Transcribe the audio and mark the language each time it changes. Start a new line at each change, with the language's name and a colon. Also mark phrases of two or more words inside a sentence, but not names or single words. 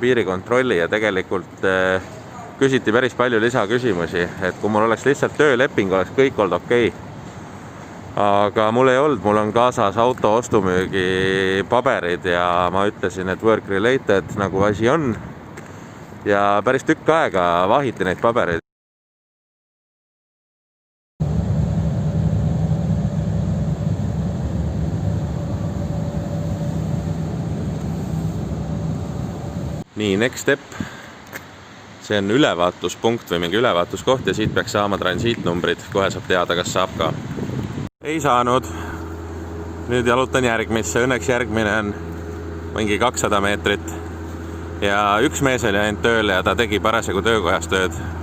Estonian: piirikontrolli ja tegelikult küsiti päris palju lisaküsimusi, et kui mul oleks lihtsalt tööleping, oleks kõik olnud okei. Aga mul ei olnud, mul on kaasas auto ostumüügi paberid ja ma ütlesin, et
English: work related
Estonian: nagu asi on. Ja päris tükk aega vahiti neid pabereid. Nii,
English: next step.
Estonian: See on ülevaatuspunkt või mingi ülevaatuskoht ja siit peaks saama transiitnumbrid. Kohe saab teada, kas saab ka. Ei saanud. Nüüd jalutan järgmisse. Õnneks järgmine on mingi 200 meetrit. Ja üks mees oli ainult tööl ja ta tegi parasjagu töökojas tööd.